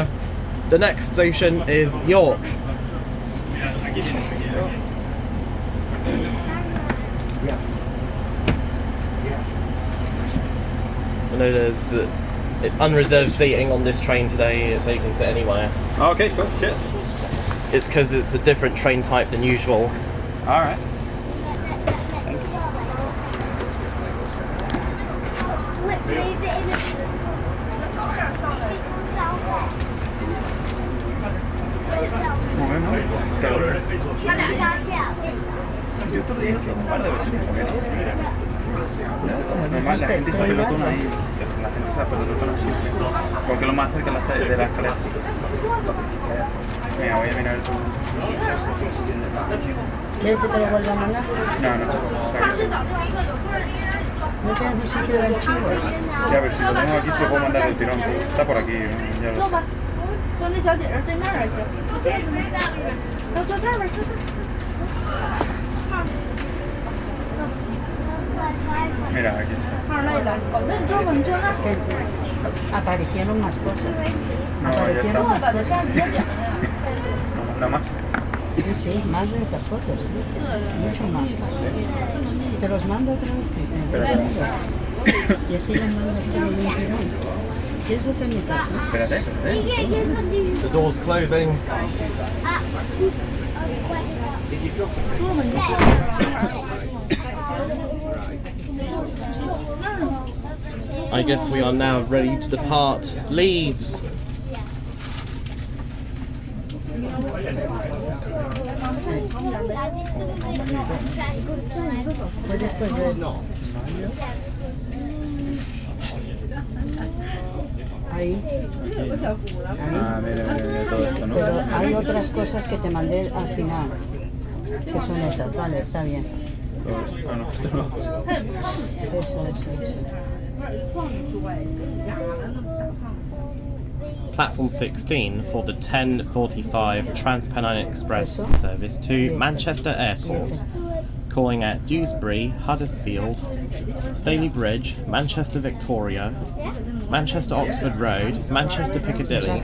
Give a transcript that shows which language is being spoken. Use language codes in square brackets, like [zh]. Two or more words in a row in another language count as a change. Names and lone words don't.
[en] The next station is York. I know it's unreserved seating on this train today, so you can sit anywhere. Okay, cool. Cheers. It's because it's a different train type than usual. All right. [es] Normal, la gente se apelotona ahí, la gente se apelotona siempre, porque lo más cerca de la escalera. Mira, voy a mirar tú. ¿Quieres que te lo vuelva a mandar? No, no, está bien. ¿No tienes un sitio de archivos? Ya, a ver, si lo tengo aquí se lo puedo mandar del tirón. Está por aquí, ya lo sé. [zh] 坐那小姐儿对面儿行。都坐这儿吧，坐这儿。 [es] Mira, aquí está. [zh] 太累了，那你坐吧，你坐那儿。 [es] Es que aparecieron más cosas. No, ya Aparecieron está. más [zh] 在这上 [es] cosas. [zh] 比较点。 [es] Nada más. Sí, sí, más de esas fotos. ¿Viste? Mucho más. Te los mando otra vez, Cristian. Te los mando. Y así los mandas como de un tirón. ¿Quieres hacer mi caso? Espérate, espérate. [en] The door's closing. I guess we are now ready to depart Leeds. [es] Fue después de... Ahí. Ah, mira, todo esto, ¿no? Pero hay otras cosas que te mandé al final. Que son esas, vale, está bien. Todo esto, no, esto no. Eso. [en] Platform 16 for the 10:45 Transpennine Express service to Manchester Airport, calling at Dewsbury, Huddersfield, Stalybridge, Manchester Victoria, Manchester Oxford Road, Manchester Piccadilly.